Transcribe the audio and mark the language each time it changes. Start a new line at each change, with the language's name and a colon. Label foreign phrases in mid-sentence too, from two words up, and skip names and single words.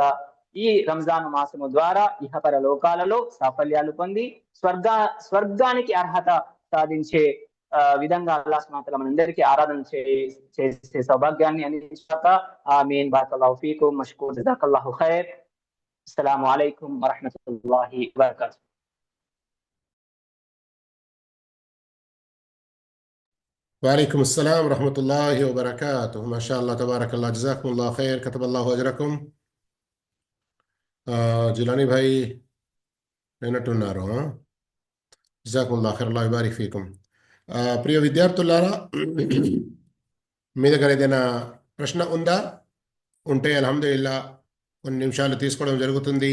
Telugu: ఈ రంజాను మాసము ద్వారా ఇహపర లోకాలలో సాఫల్యాలు పొంది స్వర్గానికి అర్హత సాధించే విధంగా అల్లాహ్
Arabic: سبحانه و تعالى
Telugu: మనందరికీ ఆరాధన చేసే సౌభాగ్యాన్ని అందించాక.
Arabic: آمين. بارك الله فيكم. مشكور. جزاك الله خير. السلام عليكم ورحمة الله وبركاته. وعليكم السلام ورحمة الله وبركاته. ما شاء الله تبارك الله جزاكم الله خير كتب الله أجركم.
Telugu: జిలానీ భాయ్ విన్నట్టున్నారు.
Arabic: جزاكم الله خير. الله بارك فيكم.
Telugu: ప్రియ విద్యార్థులారా, మీ దగ్గర ఏదైనా ప్రశ్న ఉందా? ఉంటే అల్హమ్దులిల్లా కొన్ని నిమిషాలు తీసుకోవడం జరుగుతుంది.